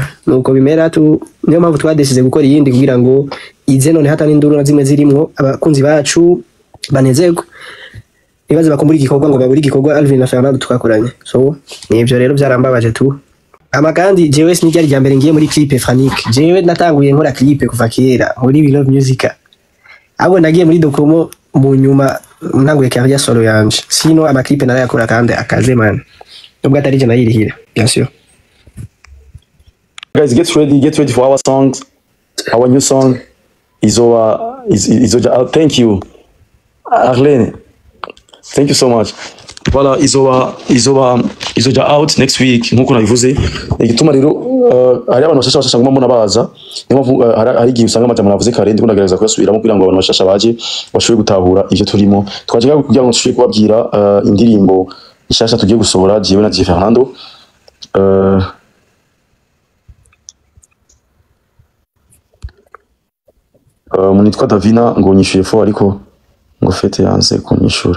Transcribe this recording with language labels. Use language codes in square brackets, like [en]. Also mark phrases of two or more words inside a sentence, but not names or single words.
[rn] nuko bimera tu niyo mpamvu twadesize gukora iyindi kugira ngo ize none hata n'induru na zimwe zirimo abakunzi bacu banezego ibaze bakumbura igikorwa ngo baburi igikorwa Alvin na Fernando tukakoranye so nivyo rero byarambabaje tu ama kandi jewe sinijya rya mbere ngiye muri clip Frank jewe natanguye nkora clip kuva kera muri Love Music abo nagiye muri dokomo mu nyuma ntanguye [fr] carrière solo [rn] yanje sino ama clip narayakora kandi akaze man ubwo atari je nayirihira [fr] bien sûr. [en] Guys, get ready for our songs. Our new song is over. Thank you, Arlene. Thank you so much. Voilà, is over out next week. [rn] Nkuko nabivuze. Igituma rero hari abantu bashasha ngoma mbona baza. Niyo hari igihe usanga amajambo navuze kare ndi kunagereza kuyasubiramo kugira ngo abantu bashasha baje bashobore gutahura ivyo turimo. Twaje kugira ngo tushobore kubabwira indirimbo ishasha tugiye gusohora jewe na DJ Fernando. Munitwa Davina ngo nyishuye fo ariko ngo fete yanze kunyishura.